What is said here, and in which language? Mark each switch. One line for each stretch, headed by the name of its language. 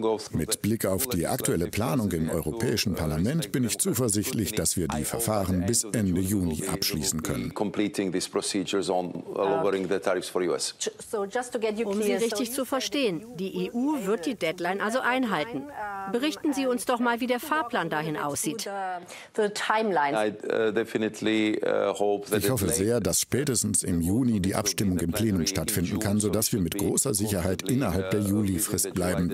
German: Mit Blick auf die aktuelle Planung im Europäischen Parlament bin ich zuversichtlich, dass wir die Verfahren bis Ende Juni abschließen.
English: Completing these procedures on lowering the tariffs for US.
German: Um Sie richtig zu verstehen, die EU wird die Deadline also einhalten. Berichten Sie uns doch mal, wie der Fahrplan dahin aussieht. Ich hoffe sehr, dass spätestens im Juni die Abstimmung im Plenum stattfinden kann, sodass wir mit großer Sicherheit innerhalb der Juli-Frist bleiben.